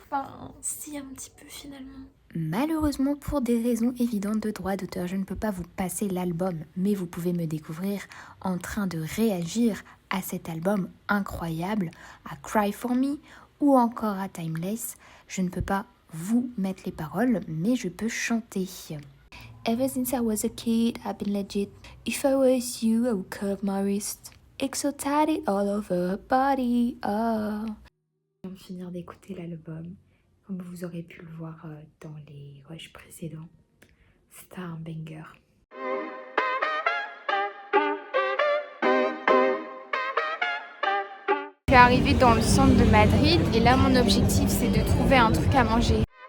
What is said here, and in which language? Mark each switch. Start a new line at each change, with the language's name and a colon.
French: Enfin, si un petit peu finalement. Malheureusement, pour des raisons évidentes de droit d'auteur, je ne peux pas vous passer l'album, mais vous pouvez me découvrir en train de réagir à cet album incroyable, à Cry For Me ou encore à Timeless. Je ne peux pas vous mettre les paroles, mais je peux chanter.
English: Ever since I was a kid, I've been legit. If I was you, I would curve my wrist. Exotic all over her body, oh.
French: Je viens de finir d'écouter l'album. Comme vous aurez pu le voir dans les rushs précédents, c'était un banger. Je suis arrivée dans le centre de Madrid et là mon objectif c'est de trouver un truc à manger.